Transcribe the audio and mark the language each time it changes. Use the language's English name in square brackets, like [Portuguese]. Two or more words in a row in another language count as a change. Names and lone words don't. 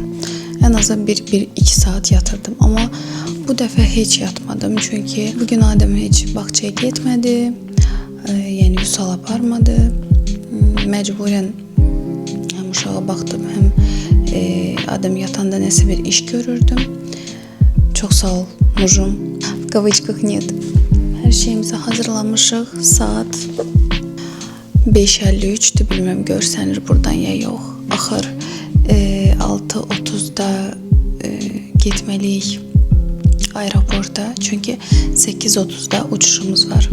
[Azerbaijani] Ən azı 1-2 saat yatırdım, amma bu dəfə heç yatmadım, çünki bugün Adəm heç bağçaya getmədi, yəni Vüsal aparmadı. Məcburən həm uşağa baxdım, həm Adəm yatanda nəsə bir iş görürdüm. Çox sağ ol, mujum. [Russian] В кавычках нет. [Azerbaijani] Hər şeyimizi hazırlamışıq. Saat 5:53-dür, bilməm görsənir buradan ya yox. Axır 6:30-da getməliyik aeroporta, çünki 8:30-da uçuşumuz var.